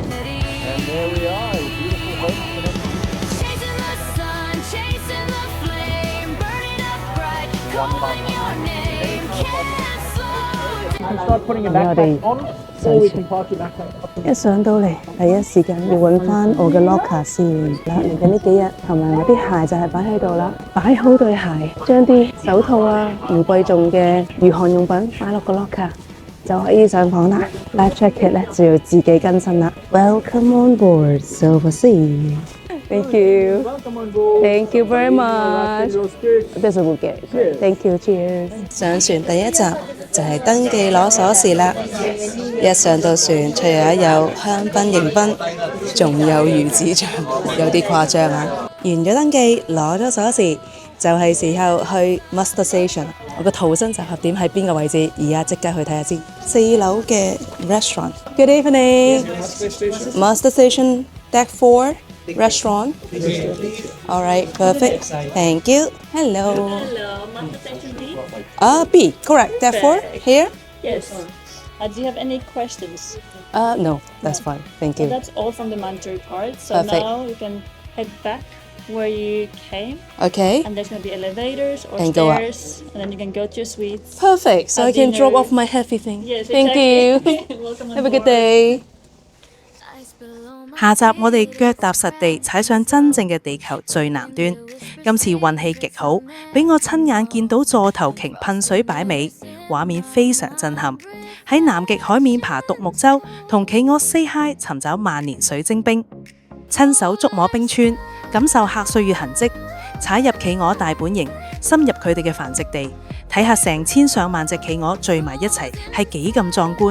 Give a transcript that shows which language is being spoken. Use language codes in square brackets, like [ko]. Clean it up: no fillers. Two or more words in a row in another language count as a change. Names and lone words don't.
[yue] 我哋一上到嚟，第一時間要揾翻我嘅 locker 先。嚟緊呢幾日，同埋我啲鞋就係擺喺度啦。擺好對鞋，將啲手套啊、唔貴重嘅御寒用品擺落個 locker， 就可以上房啦。 [en] Life jacket [yue] 咧就要自己更新啦。 [en] Welcome on board Silver Sea。 Thank you. Welcome on board. Thank you very much. This is a good gift. Thank you. Cheers. [yue] 上船第一集就係登記攞鎖匙啦。一上到船，除咗有香檳迎賓，仲有魚子醬，有啲誇張啊！完咗登記，攞咗鎖匙，就係時候去 Muster Station。我個逃生集合點喺邊個位置？而家即刻去睇下先。4樓嘅 restaurant。 [en] Good evening. Muster Station Deck 4。 restaurant. All right, perfect. Thank you. Hello. Hello, master section B? B, correct. Therefore, Perfect. here? Yes. Do you have any questions? No, that's fine. Thank So you. that's all from the mandatory part. So Perfect. now you can head back where you came, Okay. and there's going to be elevators or And go up. stairs, and then you can go to your suites. Perfect. So Have I can drop dinner. off my heavy thing. Yes, Thank exactly. you. Welcome on Have a good board. day. [yue] 下集我哋腳踏實地踩上真正嘅地球最南端。今次運氣極好，俾我親眼見到座頭鯨噴水擺尾，畫面非常震撼。喺南極海面爬獨木舟，同企鵝 [en] say hi [yue] 尋找萬年水晶冰，親手觸摸冰川，感受客歲月痕跡，踩入企鵝大本營，深入佢哋嘅繁殖地，睇下成千上萬隻企鵝聚埋一齊係幾咁壯觀。